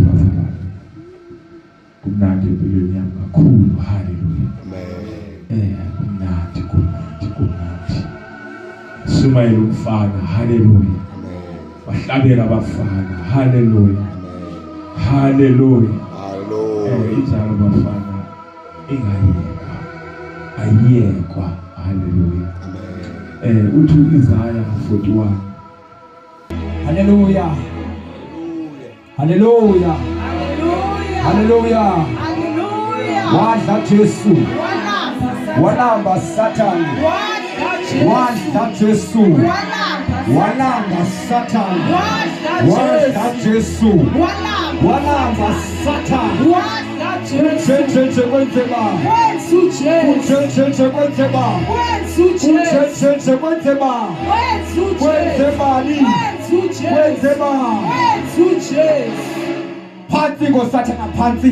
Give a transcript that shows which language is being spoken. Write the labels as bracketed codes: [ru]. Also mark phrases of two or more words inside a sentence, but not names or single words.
[zu] bafana kumnandi empilweni yami kakhulu haleluya amen kumnandi sumayela umfana haleluya bahlabela abafana haleluya haleluya injalo bafana ingayekwa ayekwa haleluya uthi Isaiah 41. Hallelujah. Hallelujah. Hallelujah. Wadla Jesu. Walamba Satan. Wadla Jesu. Walamba Satan. Wadla Jesu. Walamba Satan. Ucheche kwenzeba. Ucheche kwenzeba. Ucheche kwenzeba. Kwenzebani. Kwenzeba. Phansi ngosathana phansi.